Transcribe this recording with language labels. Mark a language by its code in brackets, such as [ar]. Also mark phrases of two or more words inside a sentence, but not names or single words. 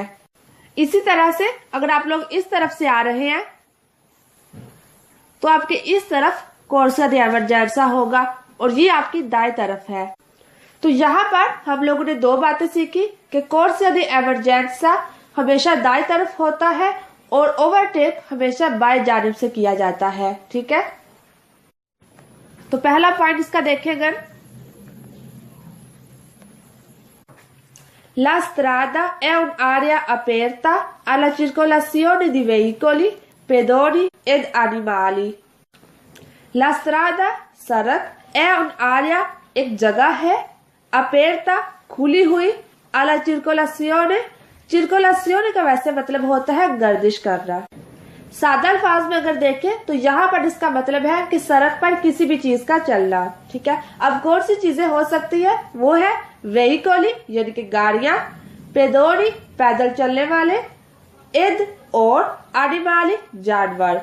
[ur] اسی طرح سے اگر آپ لوگ اس طرف سے آ رہے ہیں تو آپ کے اس طرف [it] corsia di emergenza [ur] ہوگا اور یہ آپ کی دائیں طرف ہے. تو یہاں پر ہم لوگوں نے دو باتیں سیکھی کہ [it] corsia di emergenza [ur] ہمیشہ دائیں طرف ہوتا ہے اور اوورٹیک ہمیشہ بائیں جانب سے کیا جاتا ہے، ٹھیک ہے. تو پہلا پوائنٹ اس کا دیکھیں اگر [it] La strada è un'area aperta alla circolazione di veicoli, pedoni ed animali। La strada सड़क, è un'area [ur] ایک جگہ ہے, [it] aperta [ur] کھلی ہوئی, [it] alla circolazione, [ur] circolazione کا ویسے مطلب ہوتا ہے گردش کرنا. سادہ الفاظ میں اگر دیکھیں تو یہاں پر اس کا مطلب ہے کہ سڑک پر کسی بھی چیز کا چلنا. ٹھیک ہے، اب کون سی چیزیں ہو سکتی ہے، وہ ہے वेहिकली یعنی کہ گاڑیاں, पेदोरी پیدل چلنے والے, एद और एनिमली जानवर।